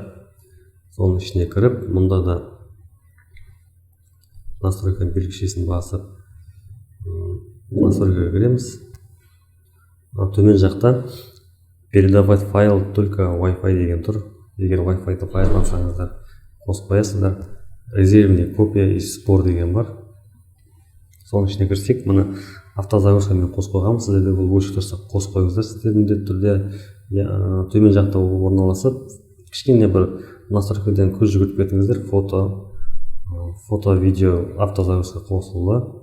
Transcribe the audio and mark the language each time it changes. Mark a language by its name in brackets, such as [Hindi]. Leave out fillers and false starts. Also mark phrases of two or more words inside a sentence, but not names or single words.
[Kazakh] Соның ішіне кіріп, мұнда да настройканың белгішесін басып, настройкаға кіреміз. Төмен жақта [Russian] передавать файл только [Kazakh] Wi-Fi деген тұр. Егер Wi-Fi-ды пайдалансаңыздар, қосып қоясыздар. [Russian] Резервный копия из спор [Kazakh] деген бар. Соның ішіне кірсек, мұны автозагрузкамен қосып қойғанбыз. Сіздерде бұл өшіп тұрса қосып қойыңыздар. Сіздер міндетті түрде төмен жақта орналасып, кішкене бір настройкадан көз жүгіртіп кетіңіздер. Фото, видео, автозагрузка қосылды.